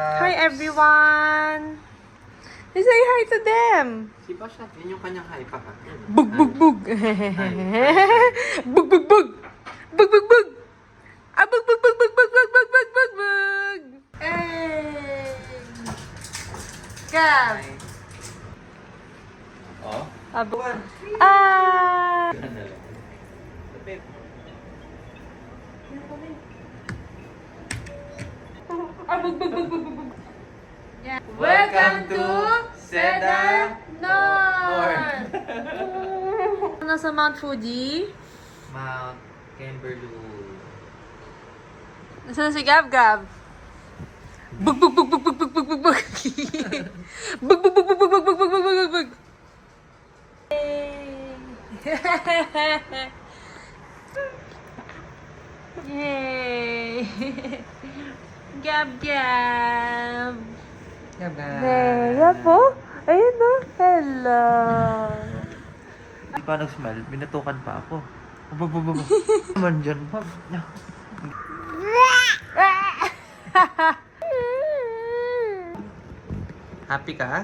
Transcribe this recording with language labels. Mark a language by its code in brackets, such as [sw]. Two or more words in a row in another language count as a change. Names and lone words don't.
[en] Hi everyone! Say hi to them! [tl] Si Basha, yun yung kanyang hype pa. Bug bug bug! Bug bug bug! Bug bug bug! Ah, bug bug bug bug bug bug bug bug bug bug! [en] Hey! Gab! Oh? Abo. Ah! Ah, bug bug bug bug bug! Yeah. Welcome to Seda North! [tl] Nasa Mount Fuji. Mount Kimberloo. Nasaan si Gab-Gab? Bug bug bug bug bug bug bug bug bug. Bug bug bug bug bug bug bug bug bug bug bug. Yay! Gab-Gab! There po. Ayun na. Hello. Hindi pa nag-smile, binatukan pa ako. Babababa. Naman dyan, ma'am. Happy ka?